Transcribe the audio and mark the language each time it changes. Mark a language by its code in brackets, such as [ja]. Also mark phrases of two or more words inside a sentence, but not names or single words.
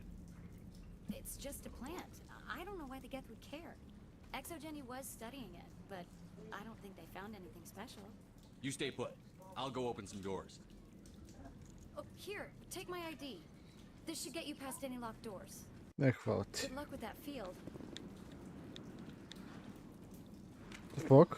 [en] It's just a plant. I don't know why the geth would care. Exogeny was studying it, but I don't think they found anything special. You stay put. I'll go open some doors. Oh, here, take my ID. This should get you past any locked doors. [sl] Ne, hvala ti. [en] Good luck with that field. The fuck?